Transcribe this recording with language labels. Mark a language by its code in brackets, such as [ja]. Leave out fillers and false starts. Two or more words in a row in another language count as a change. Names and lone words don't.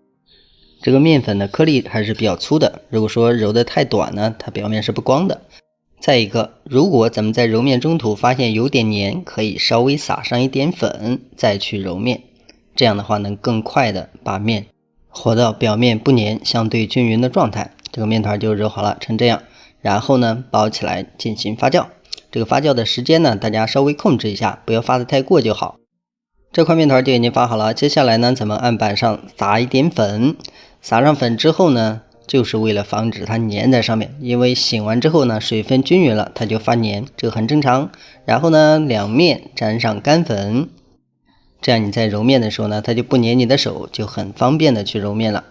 [zh] 這個面粉的顆粒還是比較粗的，如果說揉得太短呢，它表面是不光的。再一個，如果咱們在揉面中途發現有點黏，可以稍微撒上一點粉，再去揉面。這樣的話能更快的把面和到表面不黏、相对均匀的狀態，這個面團就揉好了，成這樣。然後呢，包起來進行發酵。這個發酵的時間呢，大家稍微控制一下，不要發得太過就好。這塊面團就已經發好了，接下來呢，咱們案板上撒一點粉。撒上粉之後呢，就是為了防止它粘在上面，因為醒完之後呢，水分均匀了，它就發粘，這個很正常。然後呢，兩面沾上乾粉。這樣你在揉面的時候呢，它就不粘你的手，就很方便的去揉面了。